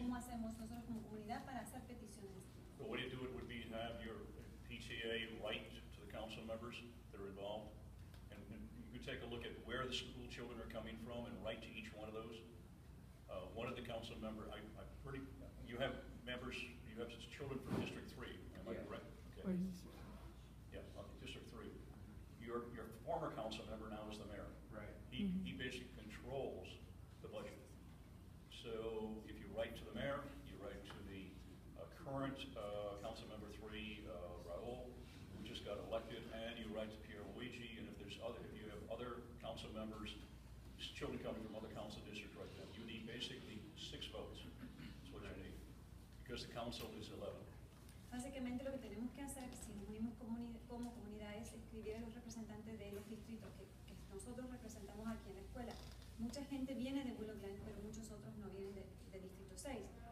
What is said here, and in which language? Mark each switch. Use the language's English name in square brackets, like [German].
[Spanish] ¿Cómo hacemos nosotros como comunidad para hacer peticiones? [English] the way to do it would be to have your PTA write to the council members that are involved, and you could take a look at where the school children are coming from and write to each one of those. One of the council members, you have members, you have children from District 3, am I correct? Okay. Yeah, District 3. Your former council member now is the mayor. Right. He basically controls the budget. So if you write to the mayor, you write to the current council member 3, Raul, who just got elected, and you write to Pierluigi, and if you have other council members, children coming from other council districts right now, you need basically 6 votes. That's what you need. Because the council is 11. [Spanish] Básicamente lo que tenemos que hacer, si nos unimos como comunidad, es escribir a los representantes de los distritos que nosotros representamos aquí en la escuela. Mucha gente viene de Willow Glen, pero muchos otros no vienen de Distrito 6.